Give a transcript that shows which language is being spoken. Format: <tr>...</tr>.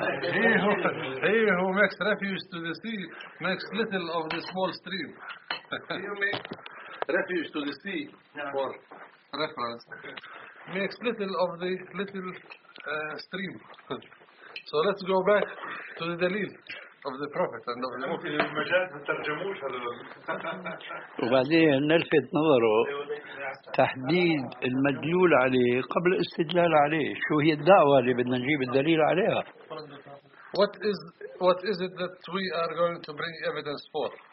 <en>he who makes refuge to the sea makes little of the small stream. He who makes refuge to the sea for reference makes little of the little stream. So let's go back to the dalil of the Prophet and of the Muslim.</en> <ar>وبعدين نلفت نظره تحديد المدلول عليه قبل الاستدلال عليه. شو هي الدعوة اللي بدنا نجيب الدليل عليها؟</ar> <en>What is it that we are going to bring evidence for?</en>